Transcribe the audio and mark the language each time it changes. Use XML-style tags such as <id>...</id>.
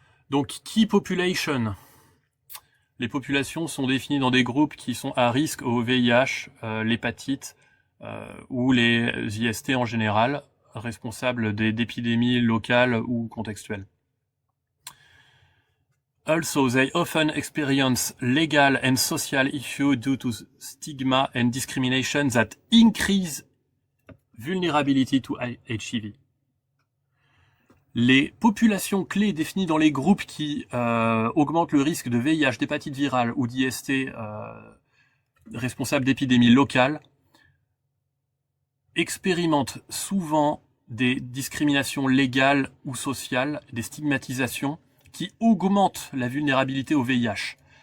<fr>Donc, key population. Les populations sont définies dans des groupes qui sont à risque au VIH, l'hépatite ou les IST en général, responsables d'épidémies locales ou contextuelles.</fr> <en>Also, they often experience legal and social issues due to stigma and discrimination that increase vulnerability to HIV.</en> <fr>Les populations clés définies dans les groupes qui augmentent le risque de VIH, d'hépatite virale ou d'IST responsables d'épidémies locales expérimentent souvent des discriminations légales ou sociales, des stigmatisations qui augmentent la vulnérabilité au VIH.</fr>